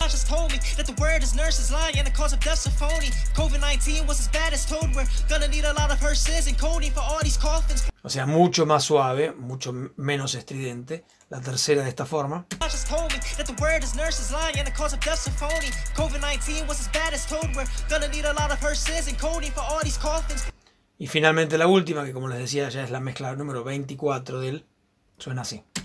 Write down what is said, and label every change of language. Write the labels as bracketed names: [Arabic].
[English] Told me that the word is nurses lying and the cause of death's a phony. COVID-19 was as bad as told. We're gonna need a lot of hearses and coding for all these coffins. [Spanish] O sea, mucho más suave, mucho menos estridente. La tercera de esta forma. [English] Told me that the word is nurses lying and the cause of death's a phony. COVID-19 was as bad as told. We're gonna need a lot of hearses and coding for all these coffins. [Spanish] Y finalmente la última, que como les decía ya es la mezcla número 24 del. Suena así.